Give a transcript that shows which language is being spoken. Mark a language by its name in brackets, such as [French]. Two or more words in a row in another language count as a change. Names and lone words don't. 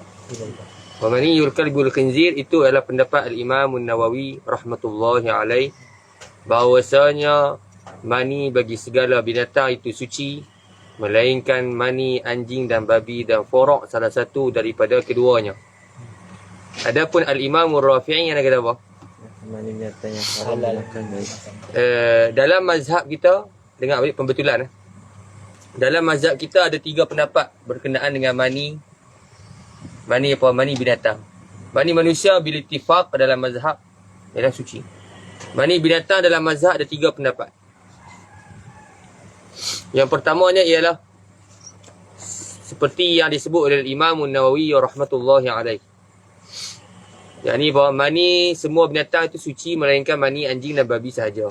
[Arabic] ومني الكلب والخنزير [Malay] itu adalah pendapat Al-Imam An-Nawawi [Arabic] رحمة الله عليه, [Malay] bahawasanya mani bagi segala binatang itu suci, melainkan mani anjing dan babi dan forok salah satu daripada keduanya. Adapun Al-Imam Ar-Rafi'i yang kata apa? Mani binatang yang haram dimakan. Dalam mazhab kita, dengar balik pembetulan. Dalam mazhab kita ada 3 pendapat berkenaan dengan mani binatang. Mani manusia [Arabic] بالاتفاق [Malay] dalam mazhab ialah suci. Mani binatang dalam mazhab ada 3 pendapat. Yang pertamanya ialah seperti yang disebut oleh Imam An-Nawawi [Arabic] رحمة الله عليه. [Malay] Yakni bahawa mani semua binatang itu suci melainkan mani anjing dan babi sahaja.